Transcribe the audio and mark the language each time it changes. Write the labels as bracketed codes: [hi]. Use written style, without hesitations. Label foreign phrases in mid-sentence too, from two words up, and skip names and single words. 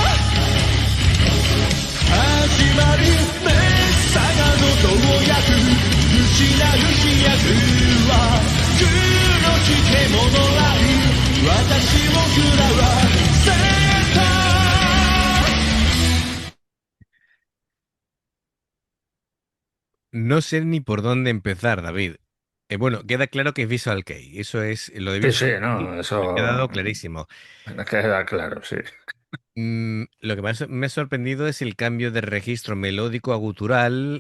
[ja] 始まり目さが喉を焼く失う飛躍は黒き獣らい私を食らわせた [es] No sé ni por dónde empezar, David. Bueno, queda claro que es Visual Kei. Eso es, lo de Sí, sí, Visual Kei no, me ha eso quedado clarísimo. queda claro, sí. Lo que más me ha sorprendido es el cambio de registro melódico a gutural.